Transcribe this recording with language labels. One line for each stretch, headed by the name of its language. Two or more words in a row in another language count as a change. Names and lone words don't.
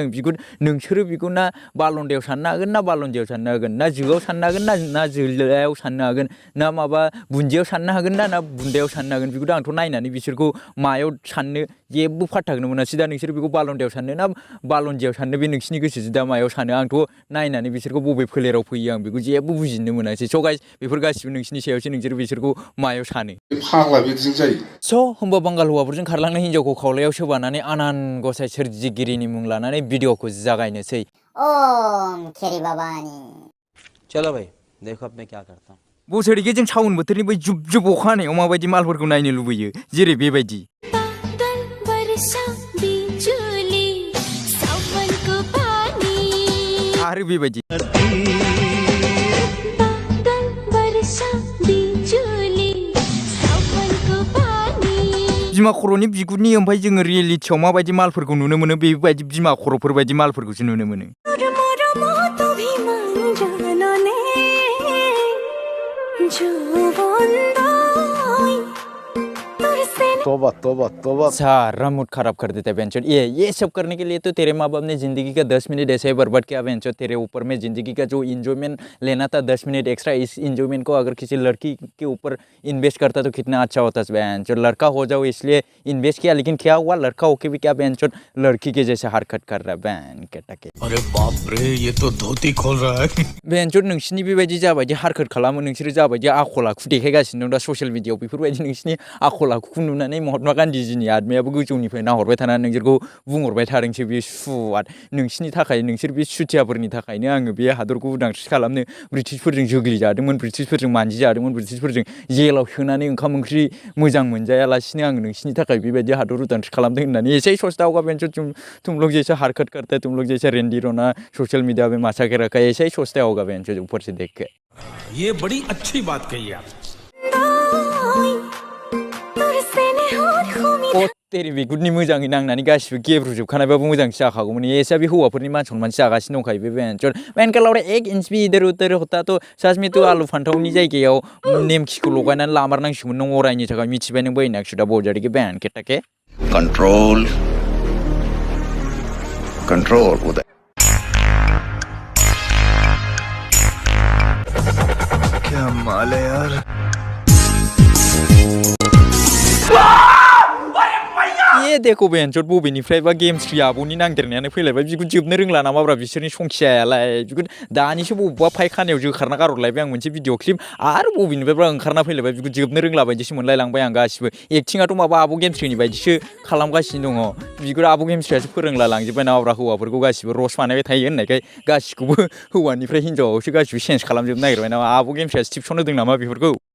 Bodo: नोंसोरो बेखौ ना बालन्दायाव साननो हागोन ना बालन्दियाव साननो हागोन ना जोआव साननो हागोन ना जोलायाव साननो हागोन ना माबा बुन्दियाव साननो हागोन ना बुन्दायाव साननो हागोन बेखौथ' आंथ' नायनानै बिसोरखौ मायाव साननो जेबो फात्ताखौनो मोनासै दा नोंसोर बेखौ बालन्दायाव साननो ना बालन्दियाव साननो बे नोंसिनि गोसोसो दा मायाव सानो आंथ' नायनानै बिसोरखौ बबे फोलेराव फैयो आं बेखौ जेबो बुजिनो मोनासै स' गाइस बेफोर गासिबो नोंसिनि सायावसो नोंसोर बिसोरखौ मायाव सानो फाग्ला बिदिजों जायो स' होमबा बांगाल हौवाफोरजों खारलांनाय हिन्जावखौ खावलायाव सोबानानै आनान गसाइ सोरजिगिरिनि मुं लानानै भिडिअ'खौ जागायनोसै ओम खेरी बाबानी
Hindi: चलो भाई देखो अब मैं क्या करता हूँ
Bodo: बोसोरैखे जों सावन बोथोरनि बै जुब जुब अखा हानायाव माबायदि मालफोरखौ नायनो लुबैयो जेरै बेबायदि
Hindi: बादल बरसा बिजुली सावन को पानी
Bodo: आरो बेबायदि
Hindi: बादल बरसा बिजुली सावन को पानी
Bodo: बिमा खर'नि बिगुरनि ओमफ्राय जोङो रियेलिटियाव माबायदि मालफोरखौ नुनो मोनो बेबायदि बिमा खर'फोर बायदि मालफोरखौसो नुनो मोनो तो भी मंजानो ने जो बंदाई तुरसे
Hindi: तोबा तोबा तोबा सारा मूड खराब कर देता है बेंचो ये सब करने के लिए तो तेरे माँ बाप ने जिंदगी का 10 मिनट ऐसे ही बर्बाद किया बेंचो तेरे ऊपर में जिंदगी का जो इंजॉयमेंट लेना था 10 मिनट एक्स्ट्रा इस इंजॉयमेंट को अगर किसी लड़की के ऊपर इन्वेस्ट करता तो कितना अच्छा होता बेंचो लड़का हो जाओ इसलिए इन्वेस्ट किया लेकिन क्या हुआ लड़का होके भी क्या बेंचो लड़की के जैसे हरकत कर रहा है बैन के टके अरे बाप रे ये तो धोती खोल रहा है
Bodo: बेंचो नोंसिनि बेबायदि जाबायदि हरकत खालामो नोंसोर जाबायदि आखल आखु देखायगासिनो दं दा ससियेल मिडियायाव बेफोरबायदि नोंसिनि आखल आखुखौ नुनानै महात्मा गान्धीजिनि आत्मायाबो गोजौनिफ्राय नाहरबाय थानानै नोंसोरखौ बुंहरबाय थादोंसो बे सुवाद नोंसिनि थाखाय नोंसोर बे सुथियाफोरनि थाखायनो आङो बे हादरखौ उदांस्रि खालामनो ब्रिटिशफोरजों जोग्लिजादोंमोन ब्रिटिशफोरजों मानजिजादोंमोन ब्रिटिशफोरजों जेलाव सोनानै ओंखाम ओंख्रि मोजां मोनजायालासिनो आङो नोंसिनि थाखाय बेबायदि हादर उदांस्रि खालामदों होननानै
Hindi: एसे सोचता होगा बेंचो तुम लोग जैसा हरकत करते तुम लोग जैसा रेंडी रोना सोशल मीडिया पे मचा के रखा है ऐसे ही सोचता होगा बेंचो ऊपर से देख के ये बड़ी अच्छी बात कही आप
Bodo: तेरे बिगुरनि मोजाङै नांनानै गासिबो गेब्रुजोबखानायबाबो मोजांसो जाखागौमोन एसा बे हौवाफोरनि मान सनमान जागासिनो दंखायो बे
Hindi: बेंचर बेनका लाउडा 1 इंच भी इधर उधर होता तो सच में तो
Bodo: आलु फान्थावनि जायगायाव नेमखिखौ लगायनानै लामारनांसिगौमोन नों अरायनि थाखाय मिथिबाय नों बैनाक सुदा बजारिके बेन केटाके
Hindi: कंट्रोल कंट्रोल उदय क्या माल है यार ये देखो
Bodo: बेंचर बबेनिफ्रायबा गेम्स फ्रि आब'नि नांदेरनायानो फैलायबाय बिखौ जोबनो रोंला नामाब्रा बिसोरनि संखियायालाय बिखौ दानिसो बबेबा फायखानायाव जोखारना गारहरलायबाय आं मोनसे भिडिअ क्लिप आरो बबेनिफ्रायबा ओंखारना फैलायबाय बिखौ जोबनो रोंला बायदिसो मोनलायलांबाय आं गासिबो एक्टिंआथ' माबा आब' गेमस्रिनि बायदिसो खालामगासिनो दङ बिखौ आब' गेमस्रियासो फोरोंला लांजोब्बाय नामाब्रा हौवाफोरखौ गासिबो रस बानायबाय थायो होननायखाय गासिखौबो हौवानिफ्राय हिनजावावसो गासिबो चेन्ज खालामजोबनो नागिरबाय नामा आब' गेमस्रियासो टिप्स होदों नामा बेफोरखौ